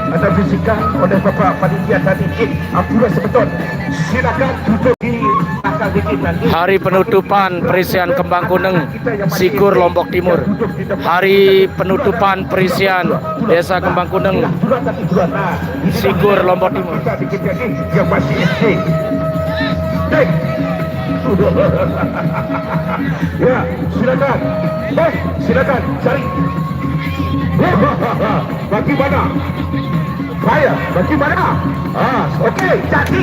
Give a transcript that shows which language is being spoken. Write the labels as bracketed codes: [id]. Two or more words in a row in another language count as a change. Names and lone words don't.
[id] ada bisikan oleh Bapak Panitia tadi. Ampura sebetul. Silakan duduk di belakang dikit nanti. Hari penutupan perisian Kembang Kuneng Sikur Lombok Timur. Hari penutupan perisian Desa Kembang Kuneng Sikur Lombok Timur. Yang masih SD. Ya, silakan. Silakan cari. Bagaimana? Saya, bagaimana? Okey, jadi.